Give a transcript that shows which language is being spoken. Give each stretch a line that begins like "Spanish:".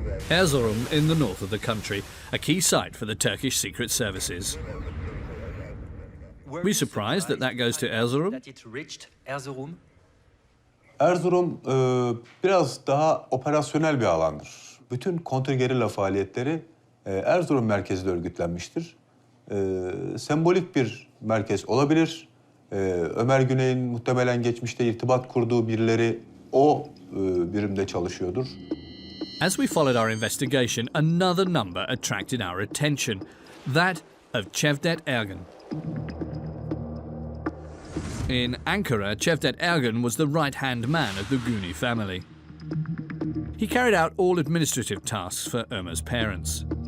English: Erzurum in the north of the country, a key site for the Turkish secret services. We surprised that goes to Erzurum?
Turkish: Erzurum biraz daha operasyonel bir alandır. Bütün kontrgerilla faaliyetleri Erzurum merkezde örgütlenmiştir. Sembolik bir merkez olabilir. Ömer Güney'in muhtemelen geçmişte irtibat kurduğu birileri o birimde çalışıyordur.
English: As we followed our investigation, another number attracted our attention, that of Cevdet Ergun. In Ankara, Cevdet Ergun was the right-hand man of the Guney family. He carried out all administrative tasks for Ömer's parents.